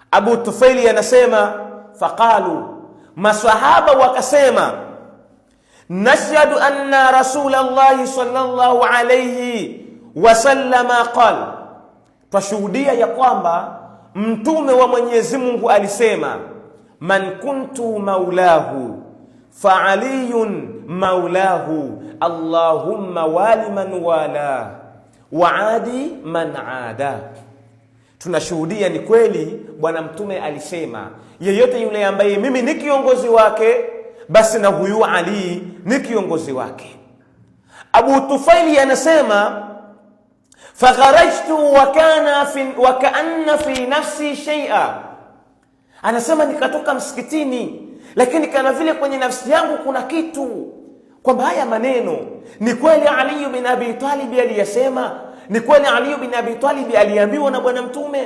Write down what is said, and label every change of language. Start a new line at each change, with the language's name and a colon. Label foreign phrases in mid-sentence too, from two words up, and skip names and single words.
Swahili: Abu Tufaili anasema faqalu, maswahaba wakasema,
Arabic: نشهد أن رسول الله صلى الله عليه وسلم قال,
Swahili: twashuhudia ya kwamba mtume wa Mwenyezi Mungu alisema,
Arabic: من كنت مولاه فعلي مولاه اللهم وال من والاه وعاد من عاداه.
Swahili: Tunashuhudia ni kweli bwana mtume alisema, yeyote yule ambaye mimi ni kiongozi wake, basi na huyu Ali ni kiongozi wake. Abu Tufaili anasema,
Arabic: فخرجت وكأن في نفسي شيئا,
Swahili: anasema nikatoka msikitini, lakini kana vile kwenye nafsi yangu kuna kitu, kwamba haya maneno ni kweli Ali bin Abi Talib aliyasema, ni kweli Ali bin Abi Talib aliambiwa na bwana mtume.